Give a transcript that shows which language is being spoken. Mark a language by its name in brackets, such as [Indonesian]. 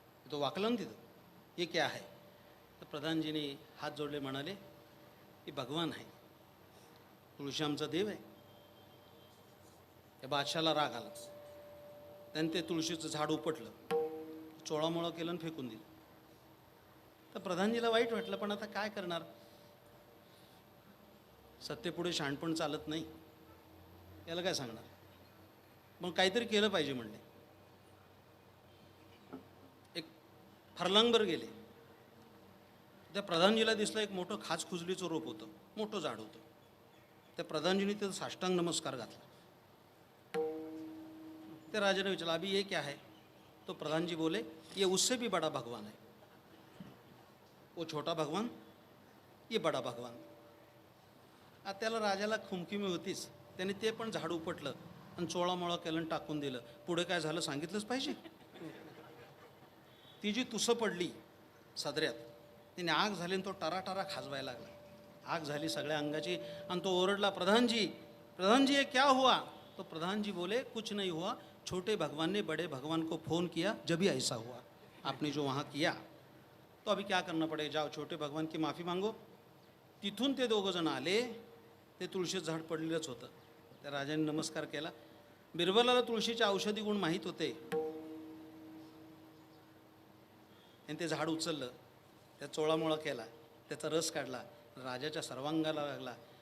[Marathi] तो वाकला ना तिथं, [Hindi] ये क्या है. [Marathi] तर प्रधानजीने हात जोडले, म्हणाले की भगवान आहे, तुळशी आमचा देव आहे. त्या बादशाला राग आला. त्याने ते तुळशीचं झाड उपटलं, चोळामोळा केलं आणि फेकून दिलं. तर प्रधानजीला वाईट वाटलं, पण आता काय करणार, सत्तेपुढे शहाणपण चालत नाही, याला काय सांगणार. मग काहीतरी केलं पाहिजे म्हणले. एक फरलांगभर गेले. त्या प्रधानजीला दिसलं एक मोठं खाचखुजलीचं रोप होतं, मोठं झाड होतं. त्या प्रधानजीने त्याचा साष्टांग नमस्कार घातला. ते राजा ने विचारा, [Hindi] अभी ये क्या है. तो प्रधान जी बोले, ये उससे भी बड़ा भगवान है. वो छोटा भगवान, ये बड़ा भगवान. [Marathi] आता त्याला राजाला खुमखुमी होतीच. त्याने ते पण झाड उपटलं आणि चोळामोळा केलं आणि टाकून दिलं. पुढे काय झालं सांगितलंच पाहिजे. ती जी तुसं पडली सदऱ्यात, तिने आग झाली आणि तो टराटरा खाजवायला लागला. आग झाली सगळ्या अंगाची आणि तो ओरडला, [Hindi] प्रधान जी ये क्या हुआ. तो प्रधान जी बोले, कुछ नहीं हुआ, छोटे भगवान ने बड़े भगवान को फ़ोन किया, जब ही ऐसा हुआ आपने जो वहाँ किया. तो अभी क्या करना पड़ेगा, जाओ छोटे भगवान की माफ़ी मांगो. [Marathi] तिथून ते दोघं जण आले. ते तुळशीचं झाड पडलेलंच होतं. त्या राजाने नमस्कार केला. बिरबलाला तुळशीचे औषधी गुण माहीत होते. आणि ते झाड उचललं, त्या चोळामोळा केला, त्याचा रस काढला, राजाच्या सर्वांगाला लागला.